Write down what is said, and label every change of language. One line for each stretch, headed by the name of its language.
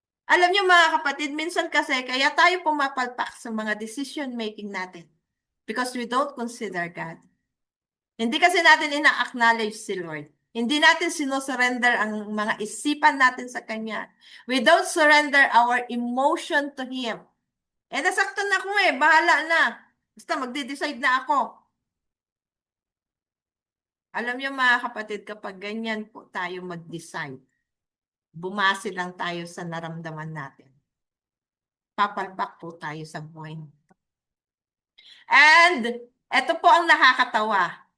Filipino: Alam niyo mga kapatid, minsan kasi kaya tayo pumapalpak sa mga decision making natin
English: because we don't consider God.
Filipino: Hindi kasi natin ina-acknowledge si Lord. Hindi natin sinusurrender ang mga isipan natin sa Kanya.
English: We don't surrender our emotion to Him.
Filipino: Nasaktan na ako bahala na. Basta magde-decide na ako. Alam niyo mga kapatid, kapag ganyan po tayo mag-decide, bumase lang tayo sa naramdaman natin. Papalpak po tayo sa buhay. And ito po ang nakakatawa.